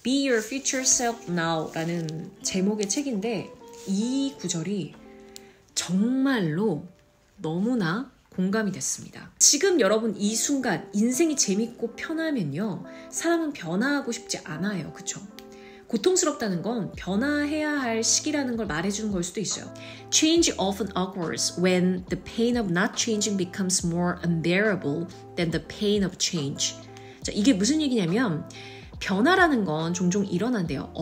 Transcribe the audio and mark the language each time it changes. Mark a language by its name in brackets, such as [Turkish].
[Korean] Be Your Future Self Now 라는 제목의 책인데 이 구절이 정말로 너무나 공감이 됐습니다. 지금 여러분 이 순간 인생이 재밌고 편하면요, 사람은 변화하고 싶지 않아요. 그쵸? 고통스럽다는 건 변화해야 할 시기라는 걸 말해주는 걸 수도 있어요. [English] Change often occurs when the pain of not changing becomes more unbearable than the pain of change. [Korean] 자, 이게 무슨 얘기냐면 변화라는 건 종종 일어난대요.